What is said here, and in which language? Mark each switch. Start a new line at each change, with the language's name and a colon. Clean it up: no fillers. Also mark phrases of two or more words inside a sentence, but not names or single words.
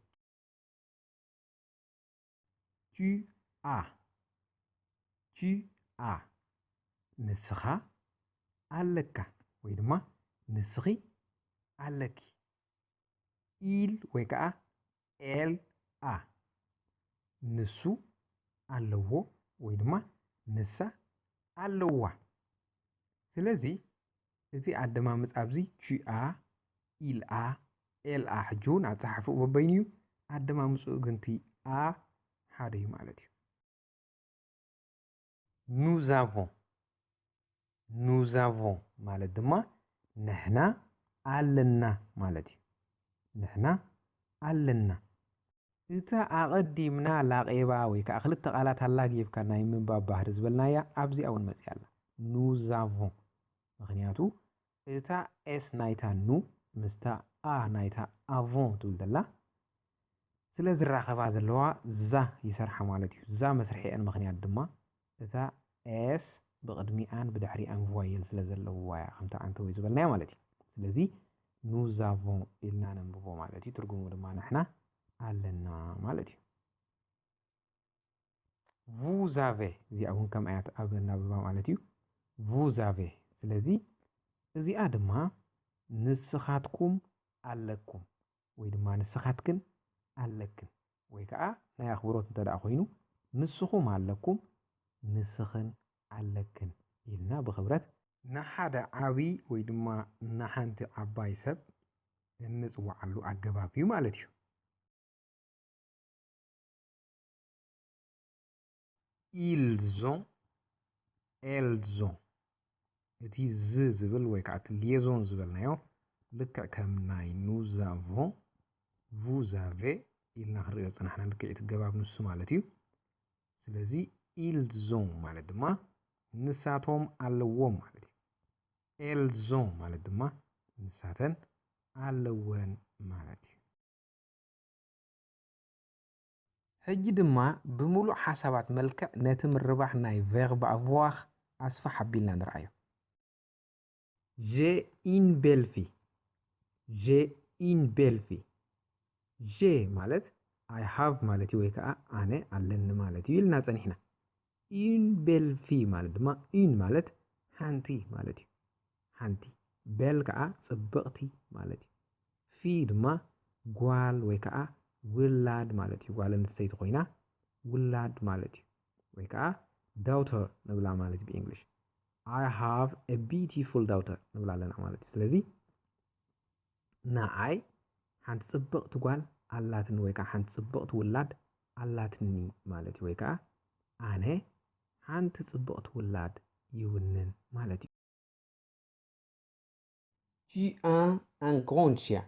Tigrinya: ቱ አ ቱ አ ንስኻ ኣለካ ወይ ድማ ንስኺ ኣለኪ። ኢል ወይ ከዓ ኤል አ ንሱ ኣለዎ ወይ ድማ ንሳ ኣለዋ። ስለዚ እቲ ኣደማምፅ ኣብዚ ቹአ ኢልአ ኤልአ ሕጂ እውን ኣፀሓፍኡ በበይኑ እዩ ኣደማምፅኡ ግን እቲ አ ሓደ እዩ ማለት እዩ።
French: nous avons nous avons
Tigrinya: ማለት ድማ ንሕና ኣለና ማለት እዩ ንሕና ኣለና እታ ኣቐዲምና ላቐባ ወይ ከዓ ክልተ ቃላት ኣላጊብካ ናይ ምንባብ ባህሪ ዝበልናያ ኣብዚኣ እውን መፅያ ኣላ
French: nous avons
Tigrinya: ምክንያቱ እታ ኤስ ናይታ ኑ ምስታ ኣ ናይታ ኣቮን ትብል ዘላ ስለ ዝራኸባ ዘለዋ ዛ ይሰርሓ ማለት እዩ ዛ መስርሒአን ምክንያት ድማ እታ ኤስ ብቅድሚኣን ብድሕሪኣን ቮየል ስለ ዘለዋ እያ ከምታ ዓንተ ወይ ዝበልናያ ማለት እዩ ስለዚ
French: nous avons
Tigrinya: ኢልና ነንብቦ ማለት እዩ ትርጉሙ ድማ ንሕና ኣለና ማለት እዩ
French: vous avez
Tigrinya: እዚኣ እውን ከም ኣያት ኣብ እናብባ ማለት እዩ
French: vous avez
Tigrinya: ስለዚ እዚኣ ድማ ንስኻትኩም ኣለኩም ወይ ድማ ንስኻትክን ኣለክን ወይ ከዓ ናይ ኣኽብሮት እንተደኣ ኮይኑ ንስኹም ኣለኩም ንስኽን ኣለክን ኢልና ብኽብረት ንሓደ ዓብይ ወይ ድማ ንሓንቲ ዓባይ ሰብ እንፅዋዓሉ ኣገባብ እዩ ማለት እዩ
French: ils ont elles ont
Tigrinya: እቲ ዝ ዝብል ወይ ከዓ እቲ ሊየዞን ዝበልናዮ ልክዕ ከም ናይ
French: nous avons vous avez
Tigrinya: ኢልና ክንሪኦ ፅናሕና ልክዕ እቲ ገባብ ንሱ ማለት እዩ ስለዚ
French: ils ont
Tigrinya: ማለት ድማ ንሳቶም ኣለዎም ማለት እዩ
French: elles ont
Tigrinya: ማለት ድማ ንሳተን ኣለወን ማለት እዩ ሕጂ ድማ ብሙሉእ ሓሳባት መልክዕ ነቲ ምርባሕ ናይ ቨርብ avoir ኣስፋሕ ኣቢልና ንርአዮ
French: j'ai une belle fille j'ai une belle fille
Tigrinya: j'ai ማለት
English: I have
Tigrinya: ማለት እዩ ወይ ከዓ ኣነ ኣለኒ ማለት እዩ ኢልና ፀኒሕና
French: une belle fille
Tigrinya: ማለት ድማ une ማለት ሓንቲ ማለት እዩ ሓንቲ ቤል ከዓ ጽብቕቲ ማለት እዩ ፊ ድማ ጓል ወይ ከዓ ውላድ ማለት እዩ ጓል ኣንስተይቲ ኮይና ውላድ ማለት እዩ ወይ ከዓ daughter ንብላ ማለት እዩ ብእንግሊሽ
English: I have a beautiful daughter
Tigrinya: ንብላ ኣለና ማለት እዩ ስለዚ ንዓይ ሓንቲ ጽብቕቲ ጓል ኣላትኒ ወይ ከዓ ሓንቲ ጽብቕቲ ውላድ ኣላትኒ ማለት እዩ ወይ ከዓ ኣነ ሓንቲ ጽብቕቲ ውላድ ይውንን ማለት እዩ
French: Tu as un grand chien.